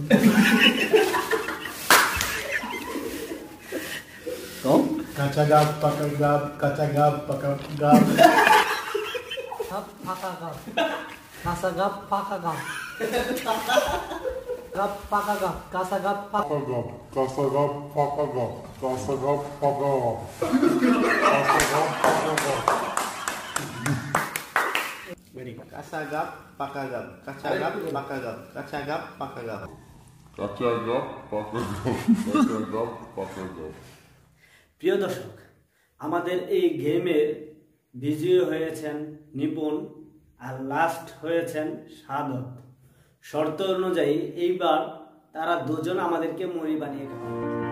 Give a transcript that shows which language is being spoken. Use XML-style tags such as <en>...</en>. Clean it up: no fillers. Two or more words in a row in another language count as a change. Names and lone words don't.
<bn>Kom? কাঁচা গাব পাকাই গাব, কাঁচা গাব পাকাই গাব. গাব পাকা গাব। কাঁচা গাব পাকা গাব. গাব পাকা গাব। কাঁচা গাব পাকা গাব। কাঁচা গাব পাকা গাব। কাঁচা গাব পাকা গাব. কাঁচা গাব পাকা গাব. কাঁচা গাব পাকা গাব. কাঁচা গাব পাকা গাব। কাঁচা গাব পাকা গাব. কাঁচা গাব পাকা গাব। কাঁচা গাব পাকা গাব. প্রিয় দর্শক, আমাদের এই গেমের বিজয়ী হয়েছেন নিপুণ আর লাস্ট হয়েছেন সাধক। শর্ত অনুযায়ী এইবার তারা দুজন আমাদেরকে মুড়ি বানিয়ে খাওয়াবে।</bn>